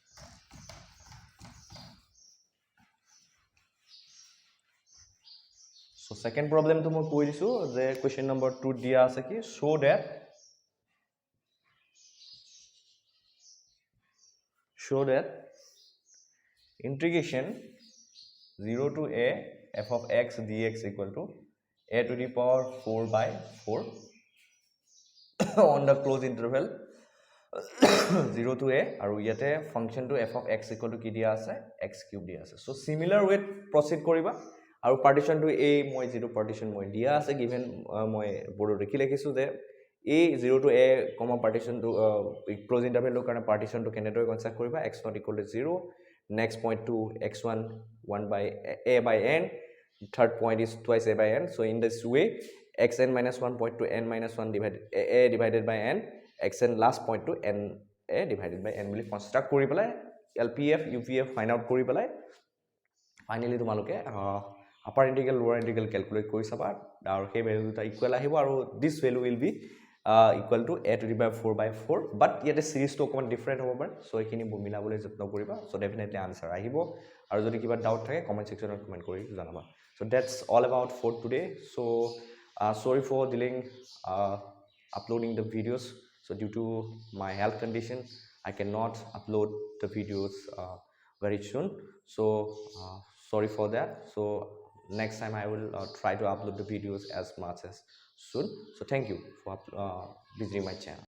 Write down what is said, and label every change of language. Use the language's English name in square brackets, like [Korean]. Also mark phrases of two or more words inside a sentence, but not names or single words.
[English] So second problem to [Assamese] মই কৈ দিছো যে [English] question number 2 [Assamese] দিয়া আছে কি [English] show that integration 0 to a f of x dx equal to a to the power 4 by 4 on the closed interval 0 to a [Assamese] আৰু ইয়াতে [English] function to f of x equal to [Assamese] কি দিয়া আছে [English] x cube [Assamese] দিয়া আছে [English] so similar way proceed [Assamese] কৰিবা আৰু [English] partition to a [Assamese] মই যেটো [English] partition [Assamese] মই দিয়া আছে [English] given [Assamese] মই বোৰ্ডত লিখিছো যে [English] a 0 to a comma partition to close interval [Assamese] ৰ কাৰণে [English] partition to [Assamese] কেনেদৰে কনস্ট্ৰাক্ট কৰিবা [English] x not equal to 0 next point to x1 1 by a by n third point is twice a by n so in this way xn minus 1 point to n minus 1 divided a divided by n xn last point to n a divided by n [Assamese] বুলি কনস্ট্ৰাক্ট কৰি পেলাই [English] lpf upf find out কৰি পেলাই ফাইনালি তোমালোকে upper integral lower integral calculate [Assamese] কৰি চাবা আৰু সেই [English] ভ্যালু দুটা ইকুৱেল [Assamese] আহিব আৰু [English] this value will be equal to a to the power [Assamese] 4 by 4 but ইয়াতে সিরিজ তো অকমান ডিফারেন্ট হ'ব পাৰে সো এখিনি মিলাবলৈ যত্ন কৰিবা সো ডেফিনেটলি আনসাৰ আহিব আৰু যদি কিবা ডাউট থাকে [English] comment section [Assamese] কমেন্ট কৰি জনাবা [English] so that's all about for today so sorry for delaying uploading the videos so due to my health condition I cannot upload the videos very soon so sorry for that so next time I will try to upload the videos as much as soon so thank you for visiting my channel